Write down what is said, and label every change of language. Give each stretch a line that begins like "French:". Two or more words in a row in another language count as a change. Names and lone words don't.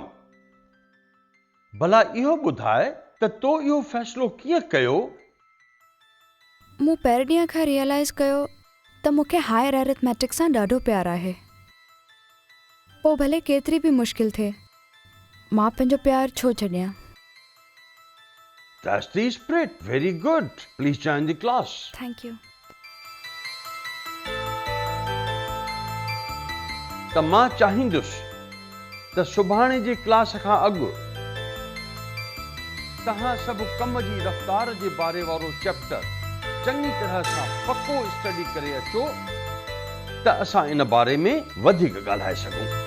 Sindhi: भला इहो ॿुधाए त तो इहो फ़ैसिलो कीअं कयो? मूं पहिरें ॾींहं खां रियलाइज़ कयो त मूंखे
English: higher arithmetic
Sindhi: सां ॾाढो प्यारु आहे। पोइ भले केतिरी बि मुश्किल थिए, मां पंहिंजो प्यारु छो छॾियां।
English: That's the spirit. Very good. Please join the class. thank you.
Sindhi: त मां चाहींदुसि त सुभाणे जे क्लास खां अॻु तव्हां सभु कम जी रफ़्तार जे बारे वारो चैप्टर चङी तरह सां पको स्टडी करे अचो त असां इन बारे में वधीक ॻाल्हाए सघूं।